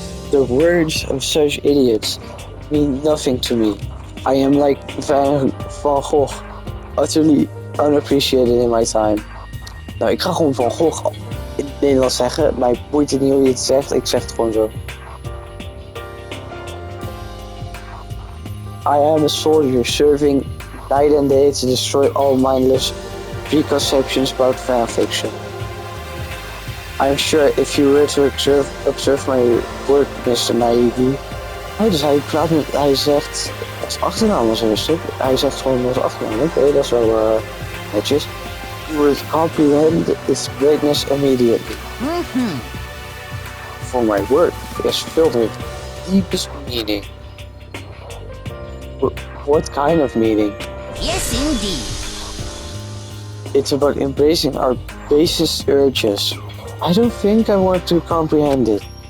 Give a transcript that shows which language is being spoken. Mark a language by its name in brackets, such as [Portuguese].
[English] The words of such idiots mean nothing to me. I am like Van Gogh, utterly unappreciated in my time. [Dutch] Nou, ik ga gewoon Van Gogh in het Nederlands zeggen. Mij boeit het niet hoe je het zegt, ik zeg het gewoon zo. [English] I am a soldier serving night and day to destroy all mindless preconceptions about fanfiction. I'm sure if you were to observe my work, Mr. Naigi. [Dutch] Oh, dus hij zegt, als achternaam was rustig. Hij zegt gewoon als achternaam, oké, dat is wel netjes. [English] You would comprehend its greatness immediately. For my work is filled with deepest meaning. What kind of meaning? yes indeed. It's about embracing our basest urges. I don't think I want to comprehend it.